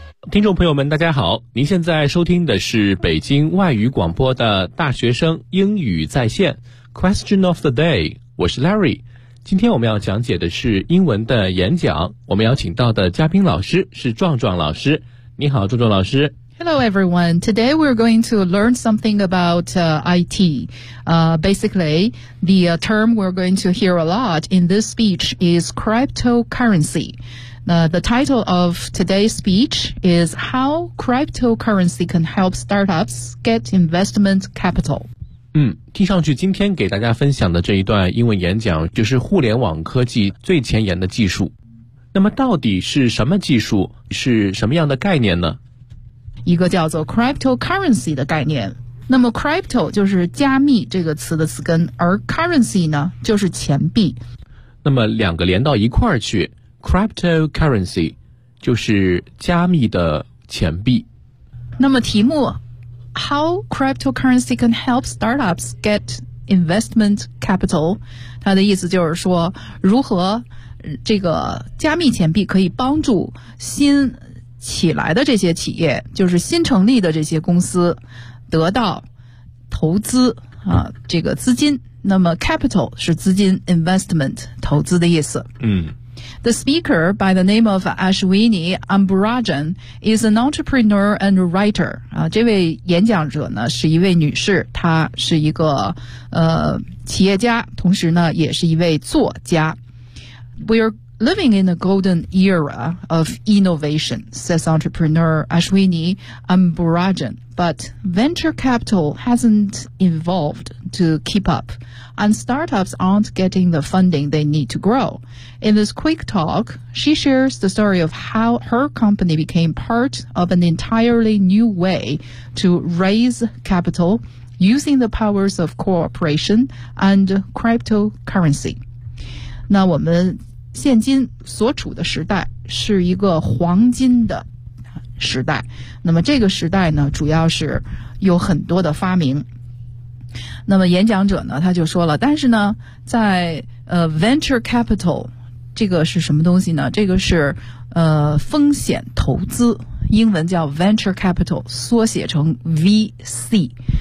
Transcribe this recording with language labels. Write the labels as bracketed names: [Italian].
[Chinese] 听众朋友们大家好，您现在收听的是北京外语广播的大学生英语在线 Question of the day， 我是 Larry。今天我们要讲解的是英文的演讲，我们邀请到的嘉宾老师是壮壮老师。你好壮壮老师。 [English] Hello everyone, today we're going to learn something about IT. Basically, the term we're going to hear a lot in this speech is cryptocurrency. The title of today's speech is How Cryptocurrency Can Help Startups Get Investment Capital. [Chinese] 听上去今天给大家分享的这一段英文演讲就是互联网科技最前沿的技术。那么到底是什么技术，是什么样的概念呢？一个叫做 cryptocurrency 的概念。那么 crypto 就是加密这个词的词根，而 currency 呢就是钱币。那么两个连到一块儿去，Cryptocurrency 就是加密的钱币。那么题目 [English] How cryptocurrency can help startups get investment capital， [Chinese] 它的意思就是说如何这个加密钱币可以帮助新起来的这些企业，就是新成立的这些公司得到投资啊，这个资金。那么 capital 是资金， investment 投资的意思。 [English] The speaker by the name of Ashwini Ambarajan is an entrepreneur and writer. [Chinese] 这位演讲者呢是一位女士，她是一个企业家，同时呢也是一位作家。 [English] We are living in a golden era of innovation, says entrepreneur Ashwini Ambarajan. But venture capital hasn't evolved to keep up. And startups aren't getting the funding they need to grow. In this quick talk, she shares the story of how her company became part of an entirely new way to raise capital using the powers of cooperation and cryptocurrency. [Chinese] 那我们现今所处的时代是一个黄金的时代。那么这个时代呢，主要是有很多的发明。那么演讲者呢他就说了，但是呢在venture capital 这个是什么东西呢，这个是风险投资，英文叫 venture capital， 缩写成 VC。